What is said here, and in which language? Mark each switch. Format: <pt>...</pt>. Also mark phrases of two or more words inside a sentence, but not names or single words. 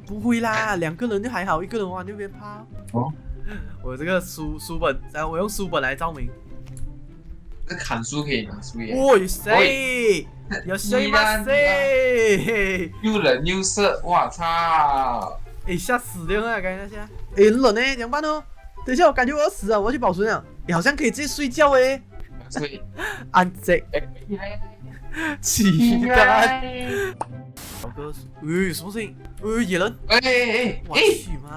<zh>不會啦，兩個人就還好，一個人玩就別怕。哦。我這個書本，然後我用書本來照明。這砍樹可以拿樹葉。哇塞！有誰嗎？誰？又冷又色，我操！嚇死掉了，剛才那下。很冷呢，怎麼辦呢？等一下，我感覺我要死了，我要去保存了。好像可以直接睡覺哎。睡。安靜。期待。老哥，什麼聲音？野人！我去媽的！</zh>